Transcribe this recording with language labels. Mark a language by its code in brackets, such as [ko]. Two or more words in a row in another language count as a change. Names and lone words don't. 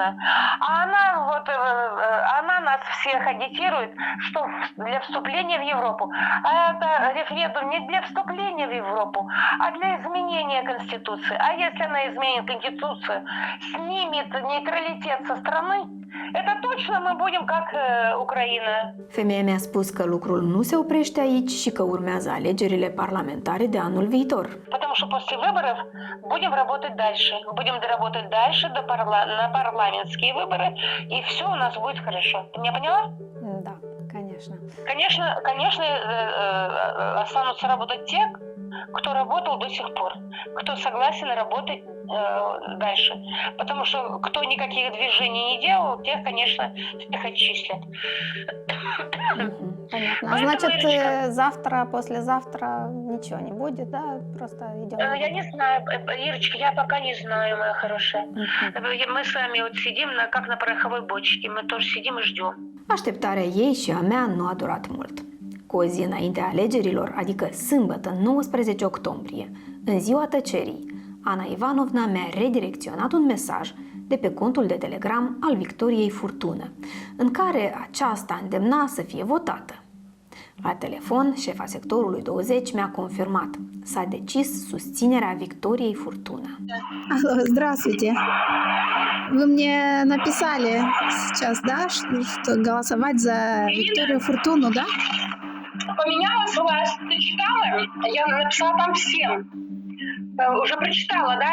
[ru] А она нас всех агитирует, что для вступления в Европу. А это референдум не для вступления в Европу, а для изменения Конституции. А если она изменит Конституцию, снимет нейтралитет со страны, Это точно мы будем как Украина. [ro] Femeia mi-a spus că lucrul nu se oprește aici și că urmează alegerile parlamentare de anul viitor. [ru] Потому что после выборов будем работать дальше. Будем работать дальше на парламентские выборы, и все у нас будет хорошо. Ты меня поняла? Да, конечно. Конечно, останутся работать те, кто работал до сих пор, кто согласен работать дальше. Потому что кто никаких движений не делал, тех, конечно, всех отчислят. Понятно. А значит, завтра, послезавтра ничего не будет, да? Просто идем? Я не знаю, Ирочка, я пока не знаю, моя хорошая. Мы с вами вот сидим как на пороховой бочке, мы тоже сидим и ждем. [ro] Așteptarea ei și a mea nu a durat mult. Cu o zi înainte alegerilor, adică sâmbătă 19 octombrie, în ziua tăcerii, Ana Ivanovna mi-a redirecționat un mesaj de pe contul de Telegram al Victoriei Furtună, în care aceasta îndemna să fie votată. La telefon, șefa sectorului 20 mi-a confirmat. S-a decis susținerea Victoriei Furtună. [ru] Алло, здравствуйте. Вы мне написали сейчас, да, что голосовать за Викторию Фуртуну, да? Поменялась власть, ты читала? Я написала там всем. Уже прочитала, да?